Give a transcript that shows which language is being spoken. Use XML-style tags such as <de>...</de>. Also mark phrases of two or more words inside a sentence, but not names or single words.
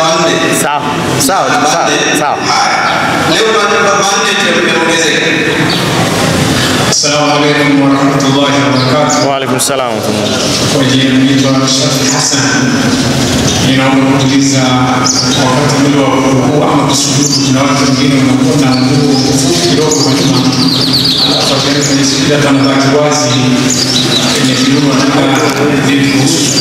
<sw>manne. Sawa. Sawa. Sawa. Leo manne tumeongezeka.</sw> <ar>السلام عليكم ورحمة الله وبركاته. وعليكم السلام.</ar> <sw>Kwa jina naitwa Shafi Hassan. Ninaomba kuuliza wakati ule wa rukuu ama kusujudu, kuna watu wengine wanakuwa na nguo fupi kidogo kwa nyuma, alafu akienda kwenye sijida anabaki wazi kwenye kiuno, na vipi kuhusu</sw>